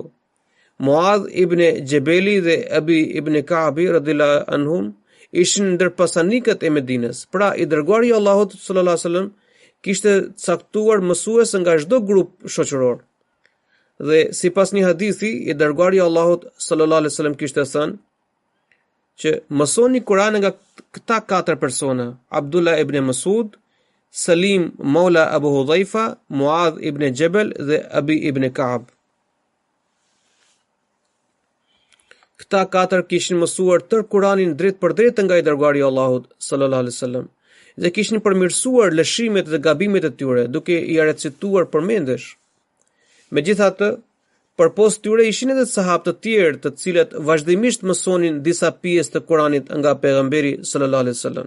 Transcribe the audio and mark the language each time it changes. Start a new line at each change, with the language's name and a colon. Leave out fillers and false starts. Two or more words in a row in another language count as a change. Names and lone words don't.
Albanian: Muadh ibn Jabali dhe Abi ibn Ka'bi
Arabic: رضي الله عنهم
Albanian: ishin ndër pasanikët e Medinës. Pra i dërguari i Allahut
Arabic: صلى الله عليه وسلم
Albanian: kishte caktuar mësues nga çdo grup shoqëror. Dhe sipas një hadithi, i dërguari i Allahut
Arabic: صلى الله عليه وسلم
Albanian: kishte thënë që mësoni Kur'an nga këta 4 persona: Abdullah ibn Masud, Salim Maula Abu Hudhaifa, Muadh ibn Jabal dhe Abi ibn Ka'ab. Këta 4 kishin mësuar tër Kur'anin drejt për drejt nga i dërguari i Allahut
Arabic: صلى الله عليه وسلم
Albanian: dhe kishin përmirësuar lëshimet dhe gabimet e tyre duke i recituar përmendesh. Megjithatë, Përpos tyre ishin edhe sahabë të tjerë të cilët vazhdimisht mësonin disa pjesë të Kuranit nga pejgamberi
Arabic: صلى الله عليه وسلم.